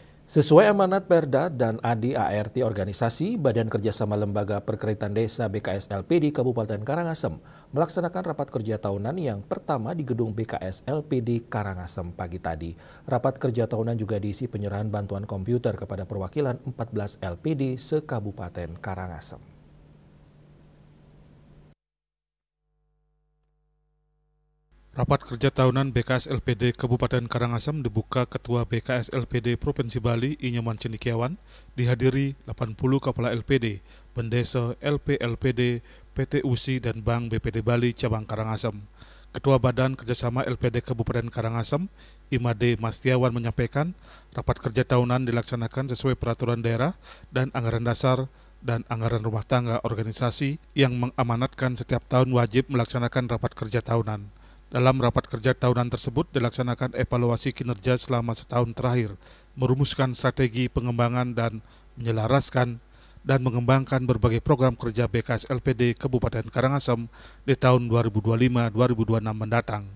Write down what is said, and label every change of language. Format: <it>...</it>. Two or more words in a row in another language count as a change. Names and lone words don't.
<id>Sesuai amanat Perda dan ADART organisasi, Badan Kerjasama Lembaga Perkeritan Desa BKSLP di Kabupaten Karangasem melaksanakan rapat kerja tahunan yang pertama di gedung BKSLP di Karangasem pagi tadi. Rapat kerja tahunan juga diisi penyerahan bantuan komputer kepada perwakilan 14 LPD se-Kabupaten Karangasem. Rapat kerja tahunan BKS LPD Kabupaten Karangasem dibuka Ketua BKS LPD Provinsi Bali Inyoman Cendekiawan, dihadiri 80 kepala LPD, Pendesa, LP-LPD, PT USI dan Bank BPD Bali Cabang Karangasem. Ketua Badan Kerjasama LPD Kabupaten Karangasem, Imade Mastiawan menyampaikan, rapat kerja tahunan dilaksanakan sesuai peraturan daerah dan anggaran dasar dan anggaran rumah tangga organisasi yang mengamanatkan setiap tahun wajib melaksanakan rapat kerja tahunan. Dalam rapat kerja tahunan tersebut dilaksanakan evaluasi kinerja selama setahun terakhir, merumuskan strategi pengembangan dan menyelaraskan dan mengembangkan berbagai program kerja BKS LPD Kabupaten Karangasem di tahun 2025-2026 mendatang.</id>